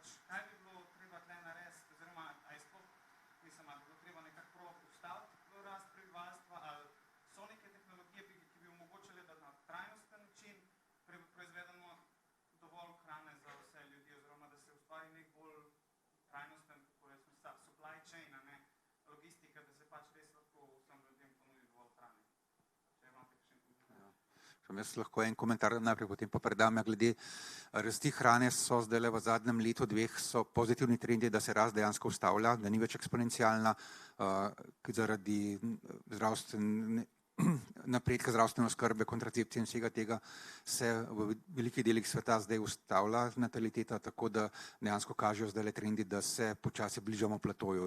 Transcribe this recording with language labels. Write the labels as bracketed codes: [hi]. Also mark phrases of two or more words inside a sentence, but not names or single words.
[sl] kaj bi bilo treba tle narediti, oziroma a je sploh, mislim, ali bi bilo treba nekako prav ustaviti rast prebivalstva, ali so neke tehnologije, ki bi omogočile, da na trajnosten način proizvedemo dovolj hrane za vse ljudi, oziroma da se ustvari nek bolj trajnosten, kako rečem, [en] supply chain, [sl] a ne logistika, da se pač res lahko vsem ljudem ponudi dovolj hrane. Če imate še en komentar. Jaz lahko en komentar najprej, potem pa predam. Glede rasti hrane so zdaj v zadnjem letu, dveh so pozitivni trendi, da se rast dejansko ustavlja, da ni več eksponencialna, zaradi napredka zdravstvene oskrbe, kontracepcije in vsega tega se v velikih delih sveta zdaj ustavlja nataliteta, tako da dejansko kažejo zdaj trendi, da se počasi bližamo platoju.